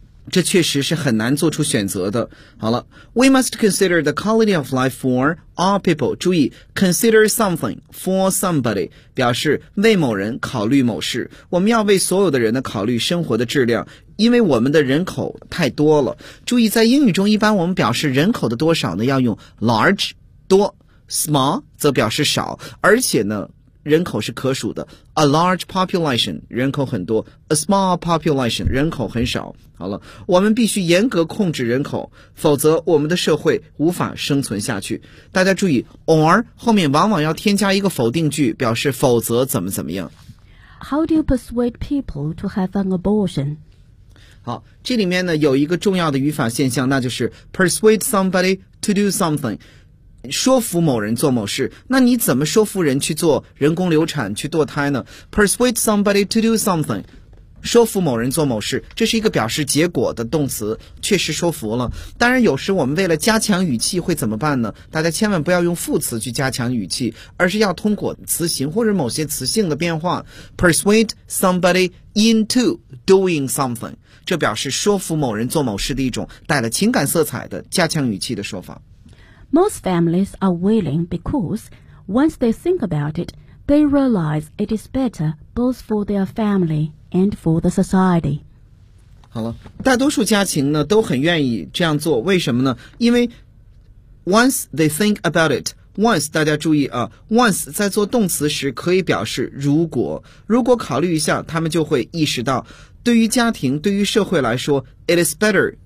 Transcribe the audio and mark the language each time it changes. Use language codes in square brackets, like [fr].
[zh] 这确实是很难做出选择的。好了 [en] ,we must consider the quality of life for all people. [zh] 注意 , [en] consider something for somebody, [zh] 表示为某人考虑某事。我们要为所有的人的考虑生活的质量，因为我们的人口太多了。注意在英语中一般我们表示人口的多少呢要用 large, 多 ,small, 则表示少。而且呢人口是可数的 , [en] a large population, [zh] 人口很多 , [en] a small population, [zh] 人口很少。好了我们必须严格控制人口否则我们的社会无法生存下去。大家注意 ,or, 后面往往要添加一个否定句表示否则怎么怎么样。 [en] How do you persuade people to have an abortion? [zh] 好这里面呢有一个重要的语法现象那就是 [en] persuade somebody to do something。 [zh] 说服某人做某事那你怎么说服人去做人工流产去堕胎呢 [en] Persuade somebody to do something [zh] 说服某人做某事这是一个表示结果的动词确实说服了当然有时我们为了加强语气会怎么办呢大家千万不要用副词去加强语气而是要通过词形或者某些词性的变化 [en] Persuade somebody into doing something [zh] 这表示说服某人做某事的一种带了情感色彩的加强语气的说法 [en] Most families are willing because, once they think about it, they realize it is better both for their family and for the society. [zh] 好了，大多数家庭呢都很愿意这样做，为什么呢？因为 [en] once they think about it, [zh] once 大家注意啊 ，once 在做动词时可以表示如果，如果考虑一下，他们就会意识到，对于家庭，对于社会来说 ， [en] it is better.